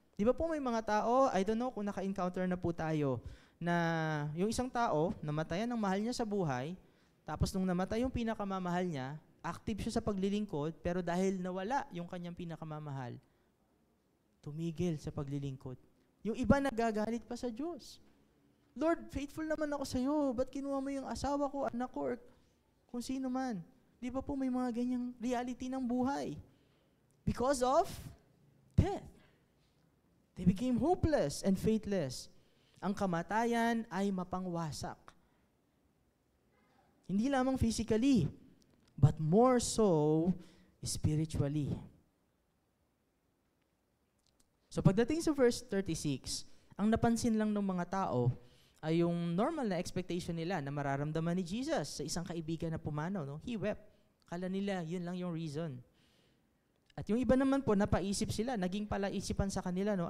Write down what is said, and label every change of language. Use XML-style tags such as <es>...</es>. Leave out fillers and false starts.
<tl>Di ba po may mga tao,</tl> <en>I don't know</en> <tl>kung naka-encounter na po tayo, na yung isang tao, namatayan ng mahal niya sa buhay, tapos nung namatay yung pinakamamahal niya, active siya sa paglilingkod, pero dahil nawala yung kanyang pinakamamahal, tumigil sa paglilingkod. Yung iba nagagalit pa sa Diyos. Lord, faithful naman ako sa iyo. Ba't kinuha mo yung asawa ko, anak ko, or kung sino man? Di ba po may mga ganyang reality ng buhay?</tl> <en>Because of death. They became hopeless and faithless.</en> <tl>Ang kamatayan ay mapangwasak. Hindi lamang</tl> <en>physically, but more so spiritually.</en> <tl>So pagdating sa verse 36, ang napansin lang ng mga tao ay yung normal na expectation nila na mararamdaman ni Jesus sa isang kaibigan na pumanaw. No?</tl> <en>He wept.</en> <tl>Kala nila, yun lang yung reason. At yung iba naman po, napaisip sila, naging palaisipan sa kanila, no?</tl>